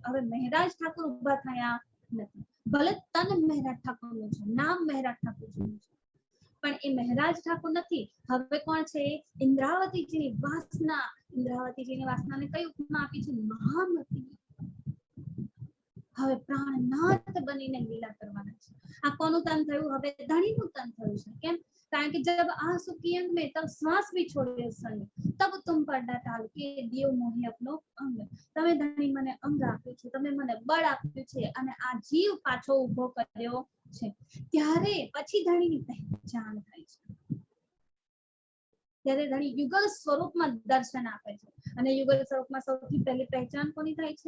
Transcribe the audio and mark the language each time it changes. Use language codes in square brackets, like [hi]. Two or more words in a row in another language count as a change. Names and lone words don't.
[gu] હવે મહેરાજ ઠાકોર ઊભા થયા નથી, ભલે તન મહેરાજ ઠાકોરનું છે, નામ મહેરાજ ઠાકોરજીનું છે, પણ એ મહેરાજ ઠાકોર નથી. હવે કોણ છે? ઇન્દ્રાવતીજીની વાસના. ઇન્દ્રાવતીજીની વાસનાને કઈ ઉપમા આપી છે? મહામતી. હવે પ્રાણનાથ બનીને લીલા કરવાના છે. આ કોનું તન થયું? હવે ધણીનું તન થયું છે. કેમ? કારણ કે [hi] जब आंसू की अंग में तब श्वास भी छोड़े संग तब तुम पर डाल के दियो मोहे अपनो अंग. [gu] તમે ધણી મને અંગ આપ્યું છે, તમે મને બળ આપ્યું છે અને આ જીવ પાછો ઉભો કર્યો છે. ત્યારે પછી ધણીની પહેચાન થાય છે. ત્યારે ધણી યુગલ સ્વરૂપમાં દર્શન આપે છે. અને યુગલ સ્વરૂપમાં સૌથી પહેલી પહેચાન કોની થાય છે?